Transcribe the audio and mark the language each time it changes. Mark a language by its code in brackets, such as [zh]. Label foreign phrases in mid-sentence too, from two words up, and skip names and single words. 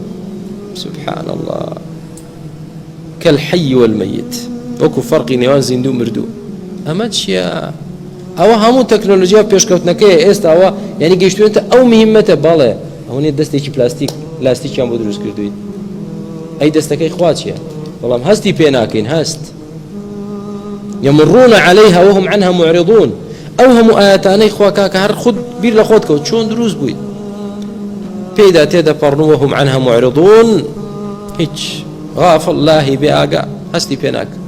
[ar] سبحان الله كالحي والميت، [ckb] وەکو فەرقی نێوان زیندوو مردوو. ئەمە چییە؟ ئەوە هەموو تەکنۆلۆژیا پێشکەوتنەکەی ئێستاوە یعنی گەیشتوێتە ئەو مهمەتە. بەڵێ ئەو نیە دەستێکی لاستیکیان بۆ دروست کردویت. ئەی دەستەکەی خوا چییە؟ بەڵام هەستی پێ ناکەین. [ar] هەست يمرون عليها وهم عنها معرضون. [ckb] ئەو هەموو ئاەتانەی خوا کاکە هەر خود بیر لە خۆت کەوت چۆن دروست بوویت پێیدا تێدەپەڕن [ar] وهم عنها معرضون، [ckb] هیچ غافڵ لاهی بێ ئاگا، هەستی پێ ناکە.